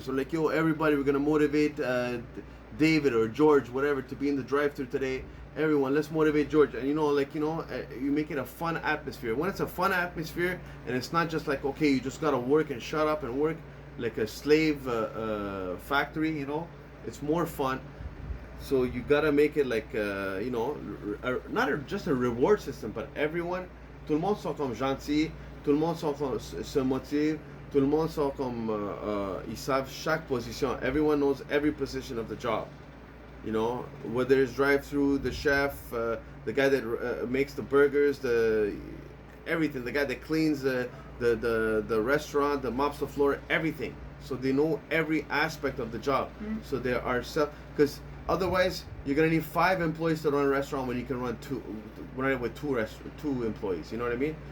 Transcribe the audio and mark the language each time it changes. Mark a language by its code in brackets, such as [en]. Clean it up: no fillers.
[en] So like, yo, everybody, we're gonna motivate David or George, whatever, to be in the drive-through today. Everyone, let's motivate George. And you make it a fun atmosphere. When it's a fun atmosphere and it's not just like, okay, you just gotta work and shut up and work like a slave factory. It's more fun. So you gotta make it like not just a reward system, but everyone, [fr] tout le monde sont comme gentils, tout le monde se motive, tout le monde sont comme ils savent chaque position. [en] Everyone knows every position of the job. Whether it's drive-through, the chef, the guy that makes the burgers, everything, the guy that cleans the restaurant, the mops the floor, everything. So they know every aspect of the job. So there are because otherwise you're gonna need 5 employees to run a restaurant when you can run with two employees. You know what I mean?